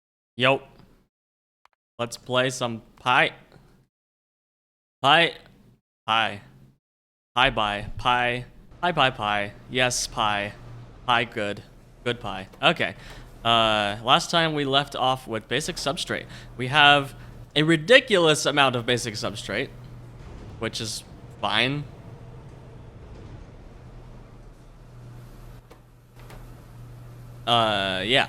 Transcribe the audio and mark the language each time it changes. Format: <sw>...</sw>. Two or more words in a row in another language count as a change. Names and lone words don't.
<en>Yo, let's play some pie. Pie. Pie. Pie bye. Pie. Pie pie pie. Yes, pie. Pie good. Good pie. Okay. Last time we left off with basic substrate. We have a ridiculous amount of basic substrate, which is fine. Yeah.</en>